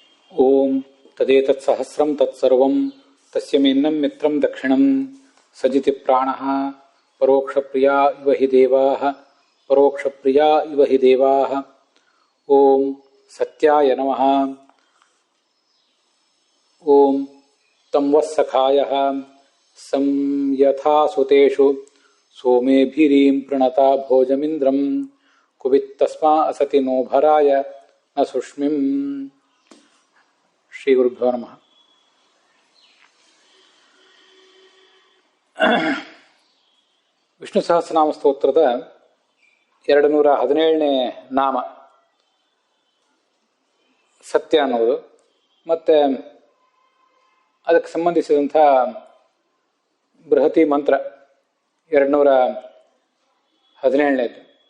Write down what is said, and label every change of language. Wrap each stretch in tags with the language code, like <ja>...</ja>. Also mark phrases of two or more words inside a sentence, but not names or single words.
<sa>ಓಂ ತದೇತತ್ ಸಹಸ್ರಂ ತತ್ಸರ್ವಂ ತಸ್ಯ ಮೇನ್ನಂ ಮಿತ್ರಂ ದಕ್ಷಿಣಂ ಸಜಿತಿ ಪ್ರಾಣಃ ಪರೋಕ್ಷಪ್ರಿಯಾ ಇವ ಹಿ ದೇವಾಃ ಪರೋಕ್ಷಪ್ರಿಯಾ ಇವ ಹಿ ದೇವಾಃ. ಓಂ ಸತ್ಯಾಯ ನಮಃ. ಓಂ ತಂ ವಸ್ಸಖಾಯಃ ಸಂಯಥಾ ಸುತೇಷು ಸೋಮೇಭಿರೀಂ ಪ್ರಣತಾ ಭೋಜಮಿಂದ್ರಂ ಕುಬಿತ್ತಸ್ಮಾ ಅಸತಿ ನೋ ಭರಾಯ ನ ಸುಷ್ಮಿಂ. ಶ್ರೀ ಗುರುಭ್ಯೋ ನಮಃ.</sa> <kn>ವಿಷ್ಣು ಸಹಸ್ರನಾಮ ಸ್ತೋತ್ರದ 217ನೇ ನಾಮ ಸತ್ಯ ಅನ್ನೋದು, ಮತ್ತು ಅದಕ್ಕೆ ಸಂಬಂಧಿಸಿದಂಥ ಬೃಹತಿ ಮಂತ್ರ 217ನೇದು.</kn>